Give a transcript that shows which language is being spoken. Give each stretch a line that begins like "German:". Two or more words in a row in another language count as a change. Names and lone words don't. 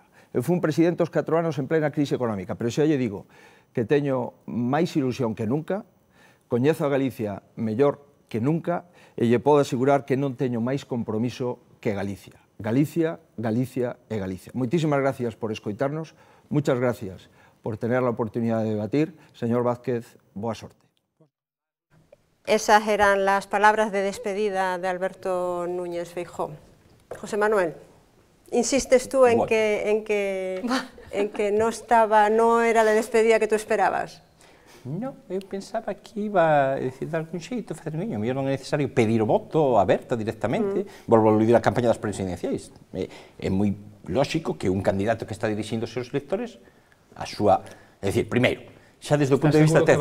Galician: Eu fui un presidente aos 4 anos en plena crise económica, pero xa lle digo que teño máis ilusión que nunca, coñezo a Galicia mellor que nunca e lle podo asegurar que non teño máis compromiso que Galicia. Galicia, Galicia e Galicia. Moitísimas gracias por escoitarnos,
Spanish: muchas gracias por tener la oportunidad de debatir.
Galician: Señor Vázquez, boa sorte.
Spanish: Esas eran las palabras de despedida de Alberto Núñez Feijóo. José Manuel, insistes tú en que no era la despedida que tú esperabas.
Galician: Non, eu pensaba que iba a decir de algún xeito, facer niño, mellor non é necesario pedir o voto aberta directamente, volvo a aludir a campaña das presidenciais. É moi lóxico que un candidato que está dirixindo os seus electores, a súa, é dicir, primeiro, xa desde o punto de vista técnico.